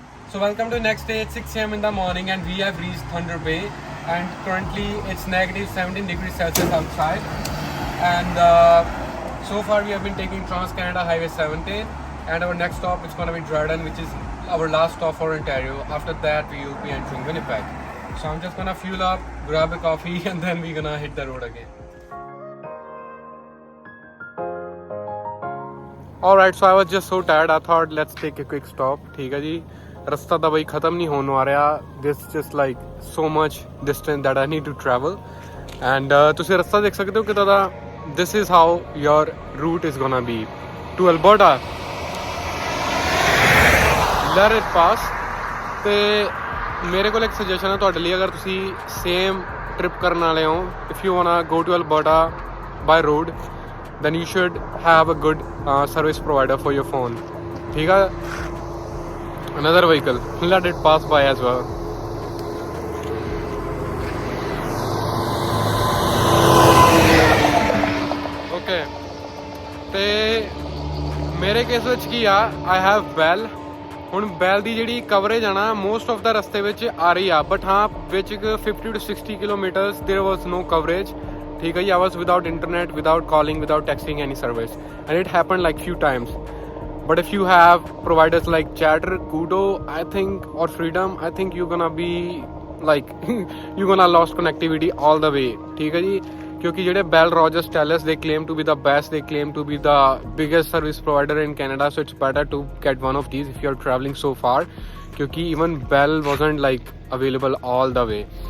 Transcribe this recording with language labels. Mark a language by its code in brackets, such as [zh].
[en] So welcome to the next day. It's 6 AM in the morning, and we have reached Thunder Bay, and currently it's negative 17 degrees Celsius outside, and so far we have been taking Trans-Canada Highway 17, and our next stop is going to be Dryden, which is our last stop for Ontario. After that we will be entering Winnipeg. So I'm just gonna fuel up, grab a coffee, and then we're gonna hit the road again. Alright, so I was just so tired, I thought let's take a quick stop. [hi] ठीक है जी, [pa] ਰਸਤਾ ਤਾਂ ਬਈ ਖ਼ਤਮ ਨਹੀਂ ਹੋਣ ਆ ਰਿਹਾ. [en] this just like so much distance that I need to travel, [pa] and ਤੁਸੀਂ ਰਸਤਾ ਦੇਖ ਸਕਦੇ ਹੋ ਕਿੱਦਾਂ ਦਾ. [en] This is how your route is gonna be to Alberta. Let it pass. [pa] ਤੇ ਮੇਰੇ ਕੋਲ ਇੱਕ ਸੁਜੈਸ਼ਨ ਹੈ ਤੁਹਾਡੇ ਲਈ, ਅਗਰ ਤੁਸੀਂ ਸੇਮ ਟ੍ਰਿਪ ਕਰਨ ਵਾਲੇ ਹੋ, [en] If you want go to Alberta by road, then you should have a good service provider for your phone. [hi] ठीक है. [en] Another vehicle, let it pass by as well. [pa] Okay, ਤੇ ਮੇਰੇ ਕੇਸ ਵਿੱਚ ਕੀ ਆ, [en] I have Bell, [pa] ਹੁਣ ਬੈਲ ਦੀ ਜਿਹੜੀ coverage ਆ ਨਾ [en] most of the [pa] ਰਸਤੇ ਵਿੱਚ ਆ ਰਹੀ ਆ, ਬਟ ਹਾਂ ਵਿੱਚ 50 to 60 kilometres [en] there was no coverage, [hi] ठीक है जी। [en] I was without internet, without calling, without texting any service, and it happened like few times. But if you have providers like Chatter, Kudo, I think, or Freedom, I think you're gonna be like you're gonna lost connectivity all the way, [hi] ठीक है जी। [en] क्योंकि ਜਿਹੜੇ Bell Rogers Telus, they claim to be the best, they claim to be the biggest service provider in Canada, so it's better to get one of these if you're traveling so far, क्योंकि even Bell wasn't like available all the way.